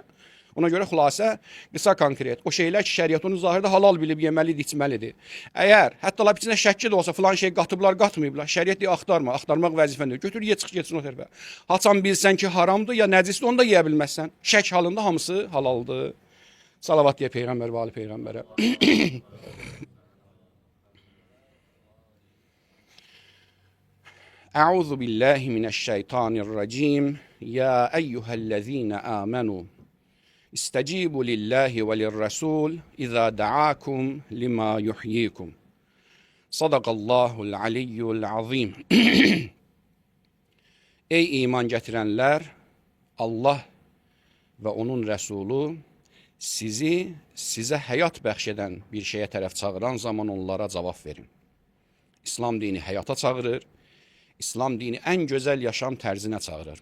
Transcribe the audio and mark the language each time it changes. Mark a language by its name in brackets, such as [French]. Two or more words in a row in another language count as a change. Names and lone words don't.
[Azerbaijani] Ona görə xülasə, qısa konkret, o şeylər ki, şəriət onu zahirdə halal bilib, yeməlidir, içməlidir. Əgər, hətta lap içində şəkki də olsa, filan şey qatıblar, qatmayıblar, şəriət deyir, axtarma, axtarmaq vəzifəndir. Götür, ye, çıx, getsin o tərəfə. Haçan bilsən ki, haramdır, ya nəcisdir, onu da yeyə bilməzsən. Şək halında hamısı halaldır. Salavat deyə Peyğəmbər və Ali Peyğəmbərə. [Arabic] أعوذ بالله من الشيطان الرجيم. يا أيها الذين آمنوا استجيبوا لله وللرسول إذا دعاكم لما يحييكم. صدق الله العلي العظيم. [Azerbaijani] Ey iman gətirənlər, Allah və onun rəsulu sizə həyat bəxş edən bir şeyə tərəf çağıran zaman onlara cavab verin. İslam dini həyata çağırır. İslam dini ən gözəl yaşam tərzinə çağırır.